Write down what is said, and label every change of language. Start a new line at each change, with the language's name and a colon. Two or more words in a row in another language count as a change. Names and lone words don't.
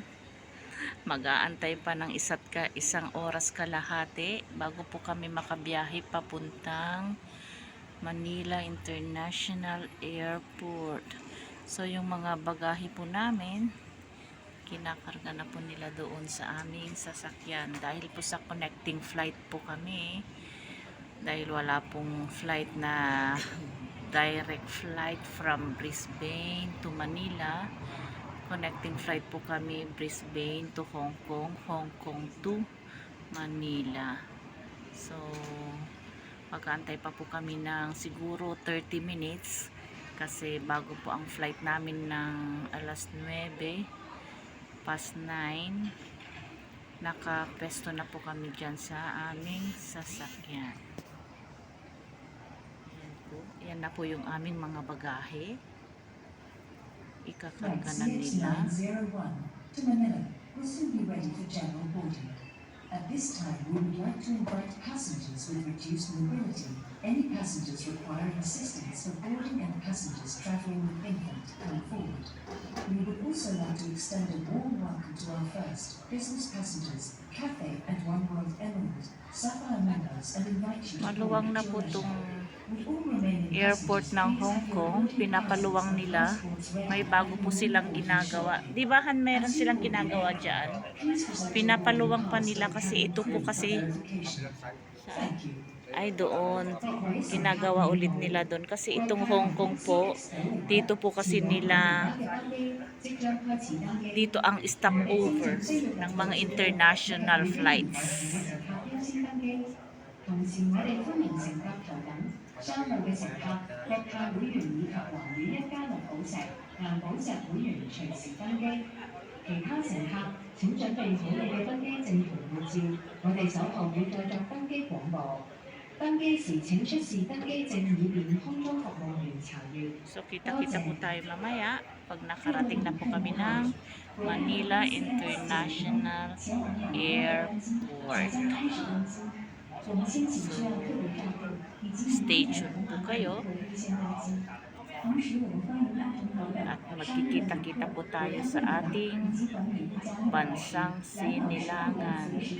Filipino: Mag-aantay pa ng isang oras kalahati bago po kami makabiyahe papuntang Manila International Airport. So, yung mga bagahe po namin, kinakarga na po nila doon sa aming sasakyan. Dahil po sa
English: connecting flight
Filipino: po kami. Dahil wala pong flight na
English: direct flight from Brisbane to Manila. Connecting flight
Filipino: po kami,
English: Brisbane to Hong Kong, Hong Kong to Manila.
Filipino: So, mag-aantay pa po kami ng siguro
English: 30 minutes
Filipino: kasi bago po ang flight namin ng alas 9 past 9, nakapesto na po kami dyan sa aming sasakyan. Yan na po yung aming mga bagahe. Ikakarga na nila.
English: To Manila will soon be ready for general boarding. At this time, we would like to invite passengers with reduced mobility, any passengers requiring assistance for boarding and passengers traveling with infant come forward. We would also like to extend a warm welcome to our first business passengers, Cathay and One World Emerald, Sapphire members, and invite you to
Filipino: Maluwang na po itong airport airport ng Hong Kong. Pinapaluwang nila. May bago po silang ginagawa. Di ba meron silang ginagawa dyan? Pinapaluwang pa nila kasi ito po kasi ay doon ginagawa ulit nila doon kasi itong Hong Kong po dito po kasi nila dito ang stopover ng mga
English: international flights.
Cantonese: 同時，我哋歡迎乘搭頭等商務嘅乘客、國泰會員以及環宇1+6寶石、藍寶石會員隨時登機。其他乘客請準備好你嘅登機證同護照，我哋稍後會再作登機廣播。登機時請出示登機證以便空中服務員查閱。
Filipino: So, kita-kita po tayo mamaya pag nakarating na po kami ng Manila International Airport. So,
English: stay tuned
Filipino: po kayo at magkikita-kita po tayo sa ating bansang sinilangan.